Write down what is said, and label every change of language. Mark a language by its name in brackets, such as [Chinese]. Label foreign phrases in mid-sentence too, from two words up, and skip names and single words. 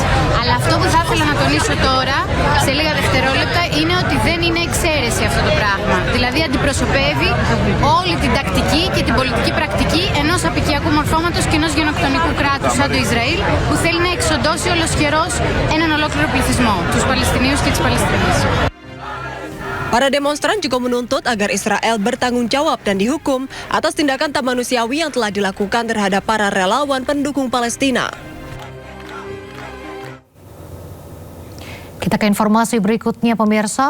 [Greek] Αλλά αυτό που θα ήθελα να τονίσω τώρα, σε λίγα δευτερόλεπτα, είναι ότι δεν είναι εξαίρεση αυτό το πράγμα. Δηλαδή αντιπροσωπεύει όλη την τακτική και την πολιτική πρακτική ενός απικιακού μορφώματος και ενός γενοκτονικού κράτους σαν το Ισραήλ, που θέλει να εξοντώσει ολοσχερός έναν ολόκληρο πληθυσμό, τους Παλαιστινίους και τις Παλαιστινίες. [Indonesian] Para demonstran juga menuntut agar Israel bertanggung jawab dan dihukum atas tindakan tak manusiawi yang telah dilakukan terhadap para relawan pendukung Palestina. Kita ke informasi berikutnya, pemirsa.